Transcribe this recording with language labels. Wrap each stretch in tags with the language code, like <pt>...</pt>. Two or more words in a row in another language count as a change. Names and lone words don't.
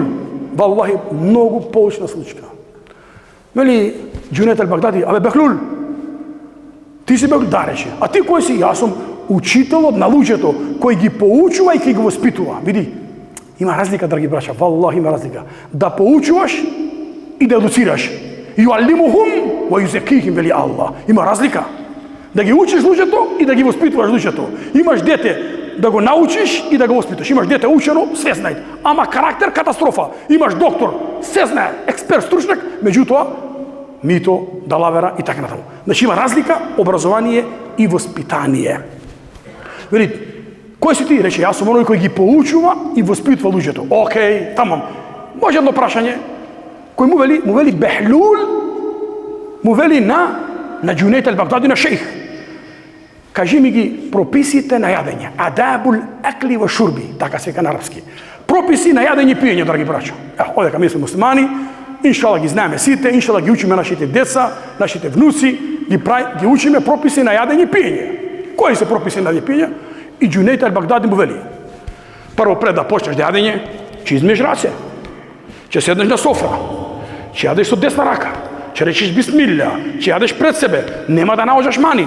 <mk>Валлахи, многу поучна случка. Вели Џунейд ал-Багдади, абе Бехлул, ти си Бехлул? Да, рече. А ти кој си? Јас сум учителот на луѓето, кој ги поучува и кој ги воспитува. Види, има разлика, драги браќа, валлахи има разлика. Да поучуваш и да едуцираш.</mk> <ar>يعلمهم و يزكيهم,</ar> <mk>вели Аллах. Има разлика. Да ги учиш луѓето и да ги воспитуваш луѓето. Имаш дете да го научиш и да го воспиташ. Имаш дете учено, све знае. Ама карактер катастрофа. Имаш доктор, се знае, експерт, стручнак, меѓутоа мито, далавера и така натаму. Значи има разлика, образование и воспитание. Вели, кој си ти? Рече, јас сум оној кој ги поучува и воспитува луѓето. Океј, тамам. Може едно прашање. Кој му вели Бехлул, му вели на Џунейд ал-Багдади, на шејх. Кажи ми ги прописите на јадење.</mk> <ar>آداب الأكل و الشرب,</ar> <mk>така се вика на арапски. Прописи на јадење и пиење, драги браќа. Одека ми сме муслимани, иншалла ги знаеме сите, иншалла ги учиме нашите деца, нашите внуци, ги учиме прописи на јадење и пиење. Кои се прописи на јадење и пиење? И Џунейд ал-Багдади му вели. Прво пред да почнеш да јадење, ќе измиеш раце, ќе седнеш на софра, ќе јадеш со десна рака, ќе речеш бисмилля, ќе јадеш пред себе, нема да наоѓаш мани.</mk>